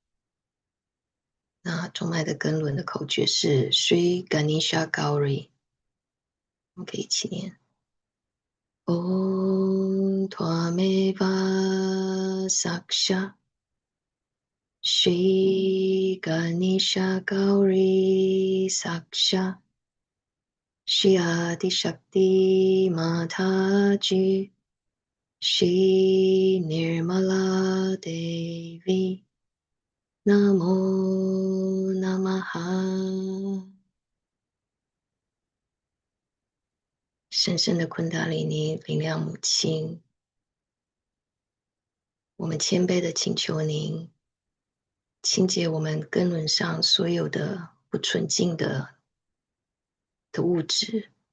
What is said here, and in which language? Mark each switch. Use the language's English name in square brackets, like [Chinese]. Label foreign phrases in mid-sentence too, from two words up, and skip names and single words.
[Chinese] 那中脉的根轮的口诀是 Shri Ganesha Gauri，我们可以一起念 [Sanskrit] Om Tvameva Saksha Shri Ganesha Gauri Saksha Shri Shakti Mataji Shri Nirmala Devi Namo Namaha。 [Chinese] 神圣的昆达里尼灵量母亲，我们谦卑的请求您清洁我们根轮上所有的不纯净的物质，